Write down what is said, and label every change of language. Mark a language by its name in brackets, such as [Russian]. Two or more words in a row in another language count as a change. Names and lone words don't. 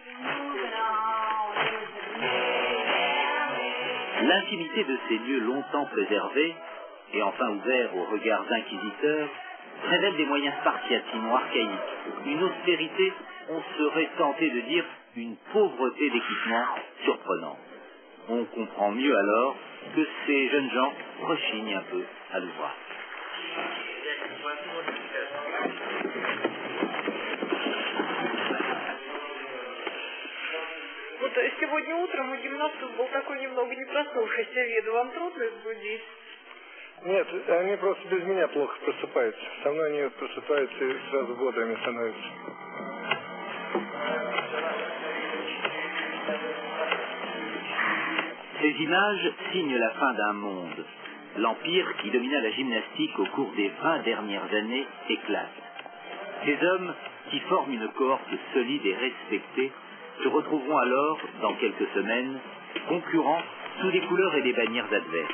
[French] L'intimité de ces lieux longtemps préservés, et enfin ouverts aux regards inquisiteurs, révèle des moyens spartiates, sinon archaïques, une austérité, on serait tenté de dire une pauvreté d'équipement surprenante. On comprend mieux alors que ces jeunes gens rechignent un peu à l'ouvrage. [Russian] Вот сегодня утром у гимнастов был такой немного не проснувшийся вид. Вам трудно их будить? Нет, они просто без меня плохо просыпаются. Со мной они просыпаются и сразу бодрыми становятся. [French] Ces images signent la fin d'un monde. L'empire qui domina la gymnastique au cours des 20 dernières années éclate. Ces hommes, qui forment une cohorte solide et respectée, se retrouveront alors, dans quelques semaines, concurrents sous des couleurs et des bannières adverses.